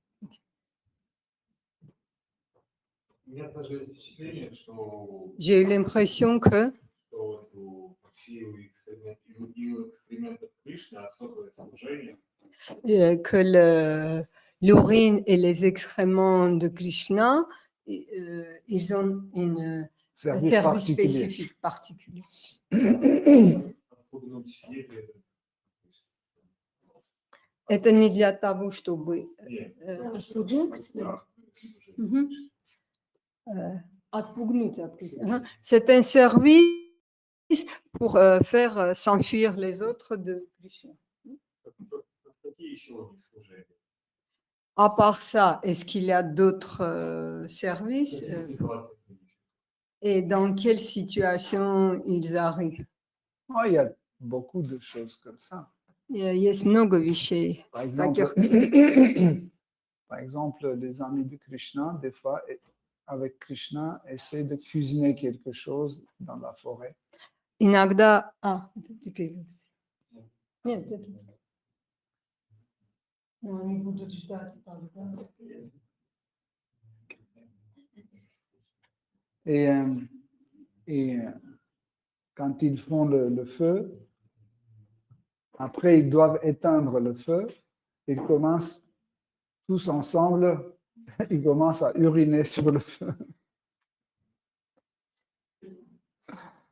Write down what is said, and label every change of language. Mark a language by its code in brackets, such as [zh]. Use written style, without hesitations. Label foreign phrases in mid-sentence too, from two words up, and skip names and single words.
[fr] J'ai eu l'impression que l'urine et les excréments de Krishna, ils ont un service spécifique particulier. [ru] Это не для того, чтобы отпугнуть от Кришны. [fr] C'est un service pour faire s'enfuir les autres de Krishna. À part ça, est-ce qu'il y a d'autres services et dans quelle situation ils arrivent? Oh, il y a beaucoup de choses comme ça. [ru] Есть много вещей. [fr] Par exemple, les amis de Krishna, des fois, avec Krishna, essaient de cuisiner quelque chose dans la forêt. [ru] Иногда... теперь... Нет, это... Они будут ждать там, да? [fr] Et quand ils font le feu, après ils doivent éteindre le feu, ils commencent tous ensemble, ils commencent à uriner sur le feu.